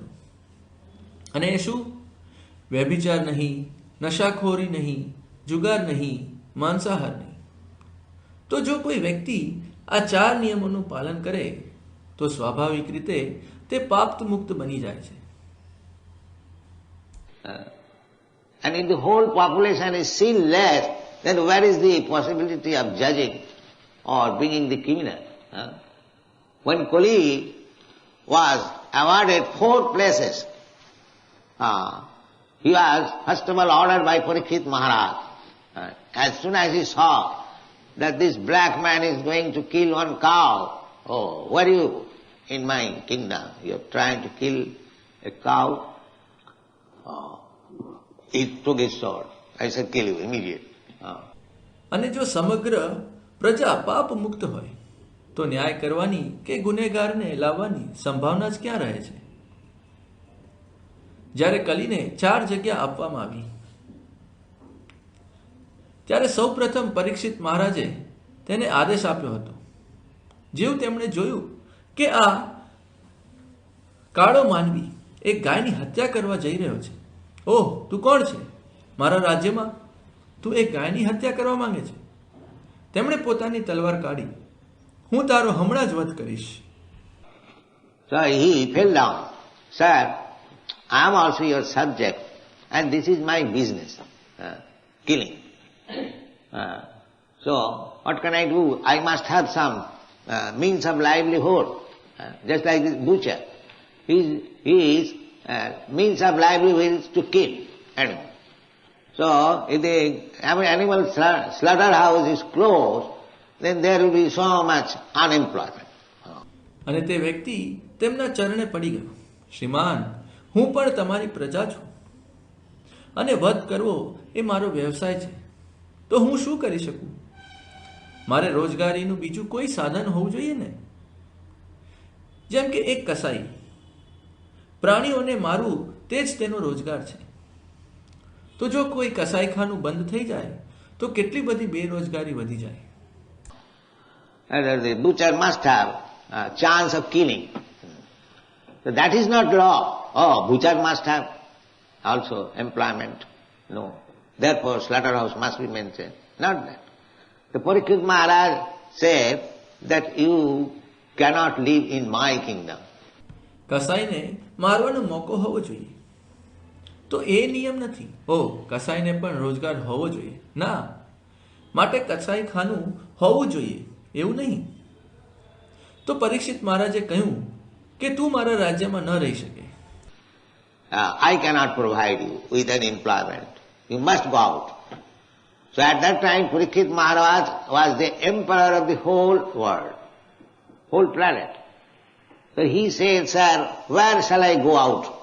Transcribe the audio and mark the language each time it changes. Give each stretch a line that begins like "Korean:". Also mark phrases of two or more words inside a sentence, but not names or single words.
Gujarati: અને એ શું? વ્યભિચાર નહીં, નશાખોરી નહીં, જુગાર નહીં, માંસાહાર નહીં. તો જો કોઈ વ્યક્તિ આ 4 નિયમોનું પાલન કરે તો સ્વાભાવિક રીતે તે પાપ મુક્ત બની જાય છે.
English: And if the whole population is sinless, then where is the possibility of judging or bringing the criminal? When Kali was awarded 4 places, he was first of all ordered by Parikshit Maharaj. As soon as he saw that this black man is going to kill one cow, oh, where are you in my kingdom? You are trying to kill a cow. He took his sword. I said, kill you immediately.
Gujarati: અને જો સમગ્ર પ્રજા પાપ મુક્ત હોય તો ન્યાય કરવાની કે ગુનેગારને લાવવાની સંભાવના જ ક્યાં રહે છે? જ્યારે કલીને 4 જગ્યા આપવામાં આવી ત્યારે સૌપ્રથમ પરીક્ષિત મહારાજે તેને આદેશ આપ્યો હતો. જેવું તેમણે જોયું કે આ કાળો માનવી એક ગાયની હત્યા કરવા જઈ રહ્યો છે. ઓહ, તું કોણ છે? મારા રાજ્યમાં તું એક ગાયની હત્યા કરવા માંગે છે? તેમણે પોતાની તલવાર કાઢી, હું તારો હમણાં જ વધ કરીશ.
English: So he fell down. Sir, I am also your subject and this is my business, killing. So what can I do? I must have some means of livelihood, just like this butcher. His means of livelihood is to kill animals. So if the animal slaughterhouse is closed, then there will be so much unemployment.
Gujarati: અને તે વ્યક્તિ તેમના ચરણે પડી ગયો. શ્રીમાન, હું પણ તમારી પ્રજા છું અને વધ કરવો એ મારો વ્યવસાય છે, તો હું શું કરી શકું? મારે રોજગારીનું બીજું કોઈ સાધન હોવું જોઈએ ને. જેમ કે એક કસાઈ, પ્રાણીઓને મારવું તે જ તેનો રોજગાર છે. તો જો કોઈ કસાઈખાનું બંધ થઈ જાય તો કેટલી બધી બેરોજગારી વધી જાય.
English: And the butcher must have a chance of killing. So that is not law. Oh, butcher must have also employment. No. Therefore, slaughterhouse must be mentioned. Not that. The Parikshit Maharaj said that you cannot live in my kingdom.
Gujarati: કસાઈને મારવાનો મોકો હોવો જોઈએ તો એ નિયમ નથી. ઓ, કસાઈને પણ રોજગાર હોવો જોઈએ ના, માટે કસાઈખાનું હોવું જોઈએ એવું નહીં. તો પરીક્ષિત મહારાજે કહ્યું કે તું મારા રાજ્યમાં ન રહી શકે.
English: I cannot provide you with an employment. You must go out. So at that time Parikshit Maharaj was the emperor of the whole world, whole planet. So he said, sir, where shall I go out?